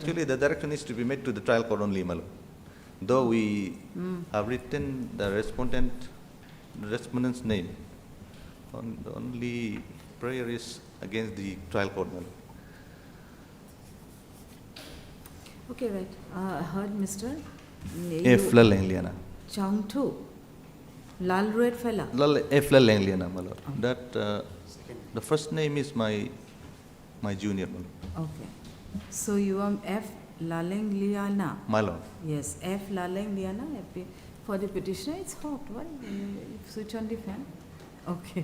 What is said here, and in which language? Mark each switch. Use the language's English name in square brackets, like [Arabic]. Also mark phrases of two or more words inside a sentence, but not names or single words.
[English] Actually, the direction is to be made to the trial court only, my lord. Though we have written the respondent's name, the only prayer is against the trial court, my lord. Okay, right. I heard Mr. F. Lalengliana. Changtu, Lal Red Fella. F. Lalengliana, my lord. That, the first name is my junior, my lord. Okay. So you are F. Lalengliana. My lord. Yes, F. Lalengliana. For the petitioner, it's hot. Why? Switch on the fan. Okay.